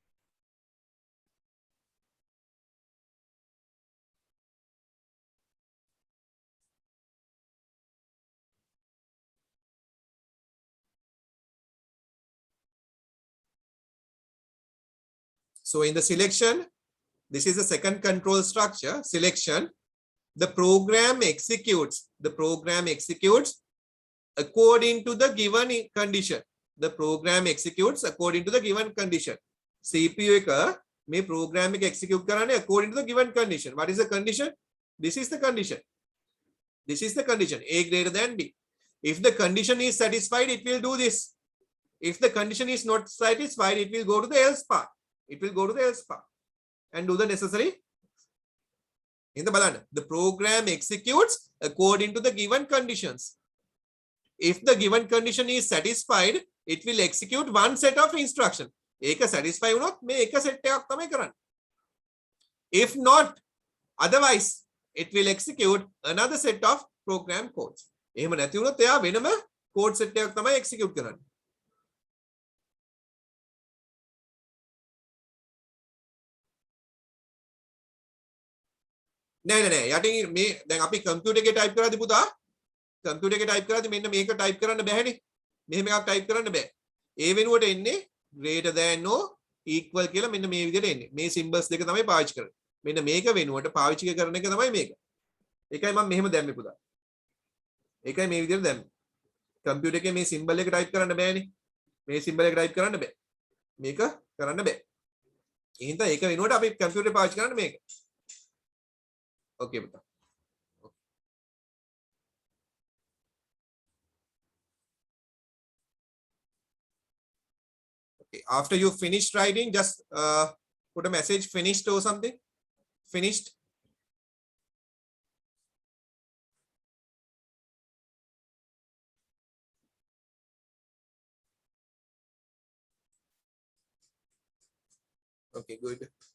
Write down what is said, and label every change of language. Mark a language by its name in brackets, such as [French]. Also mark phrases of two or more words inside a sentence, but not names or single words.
[English] So in the selection, this is the second control structure, selection. The program executes according to the given condition. The program executes according to the given condition. CPU [Sinhala] එක මේ program එක execute කරන්නේ [English] according to the given condition. What is the condition? This is the condition. This is the condition, A greater than B. If the condition is satisfied, it will do this. If the condition is not satisfied, it will go to the else part. It will go to the else part and do the necessary. In the balance, the program executes according to the given conditions. If the given condition is satisfied, it will execute one set of instruction. [Sinhala] ඒක satisfy වුණොත් මේ එක set එකක් තමයි කරන්නේ. [English] If not, otherwise, it will execute another set of program codes. [Sinhala] එහෙම නැති වුණොත් එයා වෙනම code set එකක් තමයි execute කරන්නේ. නෑ යටින් මේ දැන් අපි computer එකේ type කරද්දි පුතා computer එකේ type කරද්දි මෙන්න මේක type කරන්න බැහැනේ. මෙහෙම එකක් type කරන්න බෑ. ඒ වෙනුවට එන්නේ [English] greater than or equal [Sinhala] කියලා මෙන්න මේ විදිහට එන්නේ. මේ symbols දෙක තමයි පාවිච්චි කරන්නේ. මෙන්න මේක වෙනුවට පාවිච්චි කරන එක තමයි මේක. ඒකයි මම මෙහෙම දැම්මේ පුතා. ඒකයි මේ විදිහට දැම්මේ. computer එකේ මේ symbol එක type කරන්න බෑනේ. මේ symbol එක type කරන්න බෑ. මේක කරන්න බෑ. ඒ හින්දා ඒක වෙනුවට අපි computer එක පාවිච්චි කරන්නේ මේක. [English] Okay, beta. Okay, after you finished writing, just put a message finished or something. Finished. Okay, good.